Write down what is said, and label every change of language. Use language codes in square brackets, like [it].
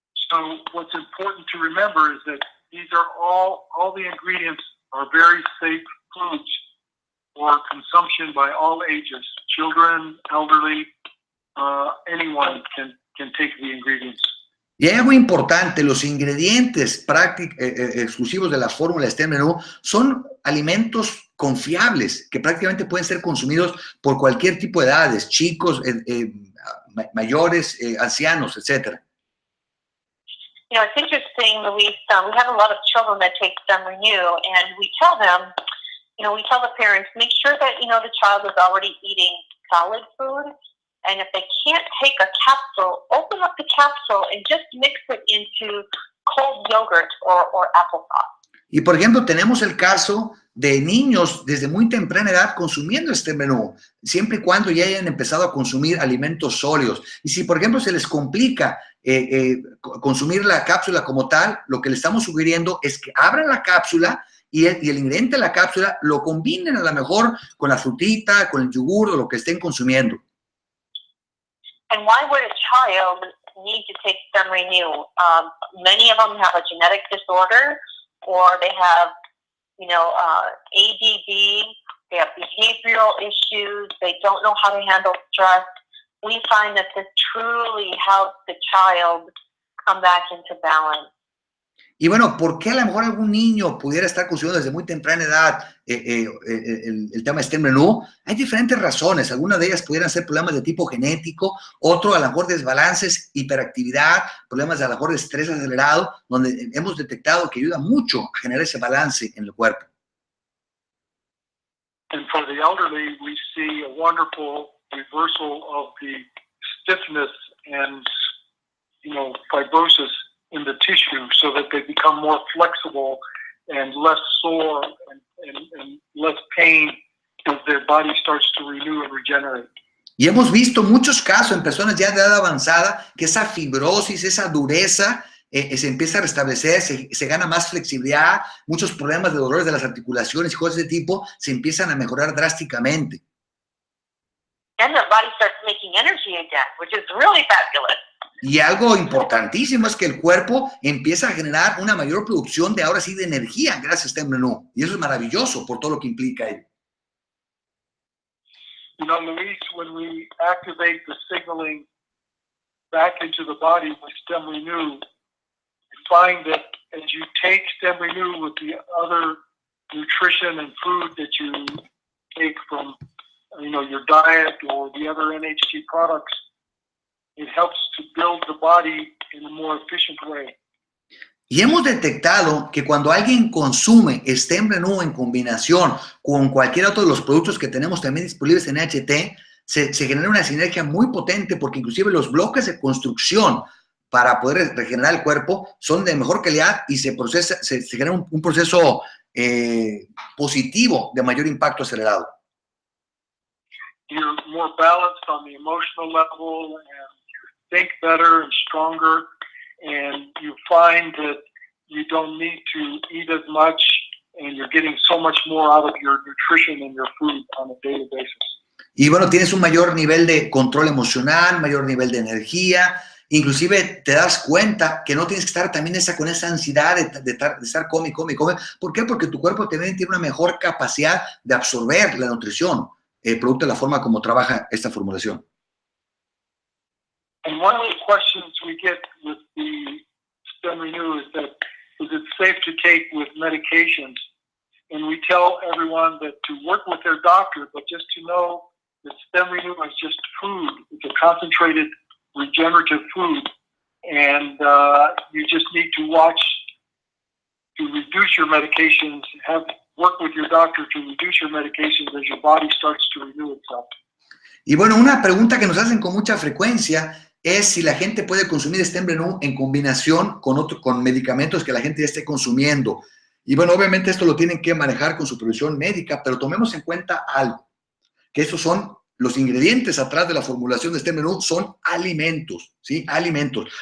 [en] So what's important to remember is that these are all the ingredients are very safe foods for consumption by all ages. Children, elderly, anyone can take the ingredients. [es] Y hay algo importante, los ingredientes exclusivos de la fórmula StemRenu son alimentos confiables que prácticamente pueden ser consumidos por cualquier tipo de edades, chicos, mayores, ancianos, etc. [en] You know, it's interesting, Luis, we have a lot of children that take StemRenu, and we tell them, you know, we tell the parents, make sure that, you know, the child is already eating solid food. And if they can't take a capsule, open up the capsule and just mix it into cold yogurt or applesauce. [es] Y por ejemplo, tenemos el caso de niños desde muy temprana edad consumiendo StemRenu, siempre y cuando ya hayan empezado a consumir alimentos sólidos. Y si, por ejemplo, se les complica consumir la cápsula como tal, lo que le estamos sugiriendo es que abran la cápsula y el ingrediente de la cápsula lo combinen a lo mejor con la frutita, con el yogur o lo que estén consumiendo. [en] And why would a child need to take StemRenu? Many of them have a genetic disorder, or they have, you know, ADD, they have behavioral issues, they don't know how to handle stress. We find that this truly helps the child come back into balance. [es] Y bueno, ¿por qué a lo mejor algún niño pudiera estar consumiendo desde muy temprana edad el tema de StemRenu? Hay diferentes razones. Algunas de ellas pudieran ser problemas de tipo genético, otro a lo mejor desbalances, hiperactividad, problemas de a lo mejor de estrés acelerado, donde hemos detectado que ayuda mucho a generar ese balance en el cuerpo. [en] And for the elderly, we see a wonderful reversal of the stiffness and, you know, fibrosis in the tissue, so that they become more flexible and less sore and less pain as their body starts to renew and regenerate. [es] Y hemos visto muchos casos en personas ya de edad avanzada que esa fibrosis, esa dureza se empieza a restablecer, se gana más flexibilidad, muchos problemas de dolores de las articulaciones y cosas de tipo se empiezan a mejorar drásticamente. [en] And their body starts making energy again, which is really fabulous. [es] Y algo importantísimo es que el cuerpo empieza a generar una mayor producción de ahora sí de energía gracias a StemRenu. Y eso es maravilloso por todo lo que implica ello. [en] You know, Luis, when we activate the signaling back into the body with StemRenu, you find that as you take StemRenu with the other nutrition and food that you take from, you know, your diet or the other NHT products, it helps to build the body in a more efficient way. [es] Y hemos detectado que cuando alguien consume StemRenu en combinación con cualquier otro de los productos que tenemos también disponibles en NHT, se genera una sinergia muy potente, porque inclusive los bloques de construcción para poder regenerar el cuerpo son de mejor calidad y se genera un proceso positivo de mayor impacto acelerado. [en] You're more balanced on the emotional level, and you think better and stronger, and you find that you don't need to eat as much, and you're getting so much more out of your nutrition and your food on a daily basis. [es] Y bueno, tienes un mayor nivel de control emocional, mayor nivel de energía, inclusive te das cuenta que no tienes que estar también con esa ansiedad de estar come. ¿Por qué? Porque tu cuerpo también tiene una mejor capacidad de absorber la nutrición, producto de la forma como trabaja esta formulación. [en] And one of the questions we get with the StemRenu is it safe to medications. And we tell everyone that to work with their doctor, but just to know that StemRenu is just food. It's a concentrated regenerative food. And you just need to watch to reduce your medications, work with your doctor to reduce your medications as your body starts to renew itself. [es] Y bueno, una pregunta que nos hacen con mucha frecuencia es si la gente puede consumir StemRenu en combinación con medicamentos que la gente ya esté consumiendo. Y bueno, obviamente esto lo tienen que manejar con supervisión médica, pero tomemos en cuenta algo, que esos son los ingredientes atrás de la formulación de StemRenu, son alimentos, ¿sí? Alimentos.